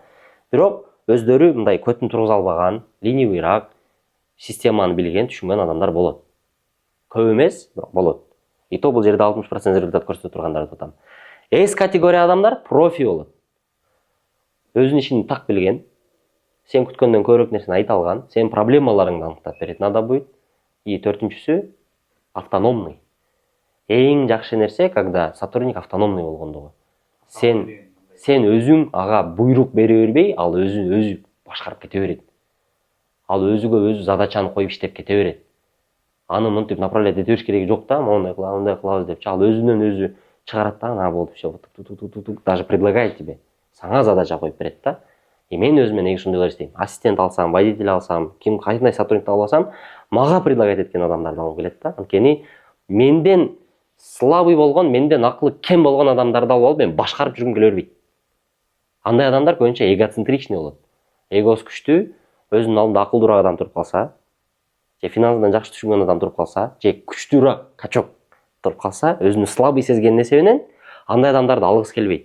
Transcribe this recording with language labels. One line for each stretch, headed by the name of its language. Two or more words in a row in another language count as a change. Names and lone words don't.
Kyrgyz: Бирок өздөрү мындай көтүн тургуза албаган, ленивыйраак, системаны билген, түшүнгөн адамдар болот. Көп эмес, бирок болот.
Russian: И то
Kyrgyz: бул жерде 60% результат көрсөтө тургандарды атам. С категория адамдар профи болот. Өзүнүн ишин так билген, сен күткөндөн көбүрөөк нерсени айта алган, сен проблемаларыңды аныктап берет,
Russian: надо будет.
Kyrgyz: И төртүнчүсү автономный. Эң жакшы нерсе,
Russian: когда сотрудник автономный
Kyrgyz: болгондугу. Сен өзүң ага буйрук бере бербей, ал өзү башкарып кете берет. Ал өзүгө өзү задачаны коюп иштеп кете берет. Аны мынтип направлять ете бериш кереги жок да, мондай кылабыз деп. Ал өзүнөн өзү чыгарат да, ана болду,
Russian: все, даже предлагает тебе.
Kyrgyz: Сага задача коюп берет да. И мен өзүмө неге ушундайлар иштейм? Ассистент алсам, водитель алсам, ким кайсындай сотрудникти алсам, мага предлагать эткен адамдарды алгым келет да. Анткени менден слабый болгон, менден акылы кем болгон адамдарды алып алып, мен башкарып жүргүм келе бербейт. Андай адамдар көбүнчө эгоцентричный болот. Эгосу күчтүү, өзүнүн алдында акылдуураак адам туруп калса, же финансынан жакшы түшүнгөн адам туруп калса, же күчтүүрөөк качок туруп калса, өзүнүн слабый сезгенин эсебинен андай адамдарды алгысы келбейт.